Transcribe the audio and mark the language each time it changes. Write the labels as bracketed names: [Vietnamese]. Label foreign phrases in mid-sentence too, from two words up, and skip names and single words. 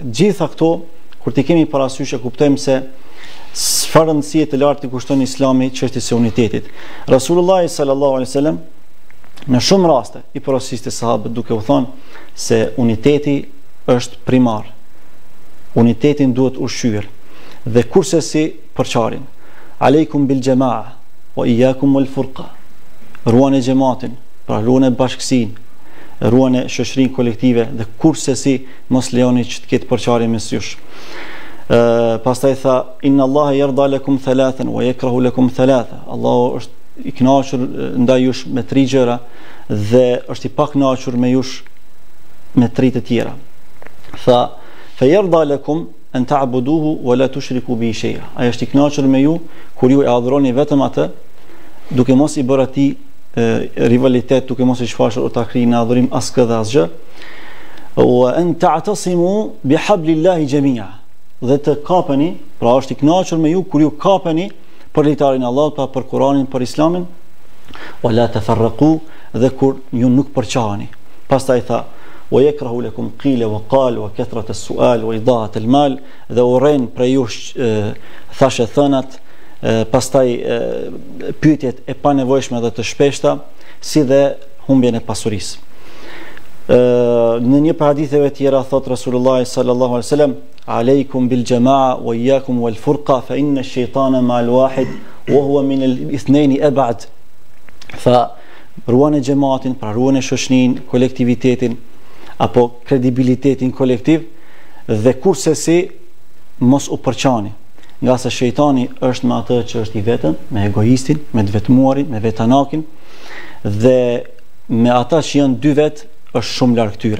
[Albanian] Gjitha këto, kur t'i kemi parasysh, e kuptojmë se çfarë rëndësie të lartë i kushton Islami çështjes së unitetit. [Arabic] رسول الله صلى الله عليه وسلم [Albanian] në shumë raste i porosisti sahabët duke u thënë se uniteti është primar. Unitetin duhet ushqyer dhe kurse si përçarin. [Arabic] عليكم بالجماعة وإياكم والفرقة. [Albanian] Ruani xhamatin, pra ruani bashkësinë, ruani shoqërinë kolektive dhe kurse si mos lejoni që të ketë përçarje mes jush. Pastaj tha: [Arabic] إن الله يرضى لكم ثلاثا ويكره لكم ثلاثا. [Albanian] Allahu është i kënaqur ndaj jush me 3 gjëra dhe është i pakënaqur me jush me 3 të tjera. Tha: [Arabic] فيرضى لكم أن تعبدوه ولا تشركوا به شيئا. [Albanian] Ai është i kënaqur me ju kur ju e adhuroni vetëm atë, duke mos i bërë atij rivalitet, duke mos i shfaqur ortakri në adhurim askë dhe asgjë. [Arabic] وأن تعتصموا بحبل الله جميعا. [Albanian] Dhe të kapeni, pra është i kënaqur me ju kur ju kapeni për litarin e Allahut, pa për Kur'anin, për Islamin. [Arabic] ولا تفرقوا, [Albanian] dhe kur ju nuk përçaheni. Pastaj tha: [Arabic] ويكره لكم قيل وقال وكثرة السؤال وإضاعة المال. [Albanian] Dhe urren prej jush thashë thënat, pastaj pyetjet e panevojshme dhe të shpeshta, si dhe humbjen e pasurisë. Në një për haditheve tjera thot [Arabic] رسول الله صلى الله عليه وسلم: عليكم بالجماعة وإياكم والفرقة فإن الشيطان مع الواحد وهو من الاثنين أبعد. [Albanian] Fa ruani xhamatin, pra ruani shoqërinë, kolektivitetin apo kredibilitetin kolektiv, dhe kurse si mos u përçani, nga se shejtani është me atë që është i vetëm, me egoistin, me të vetmuarin, me vetanakin, dhe me ata që janë 2 vet është shumë larg tyre.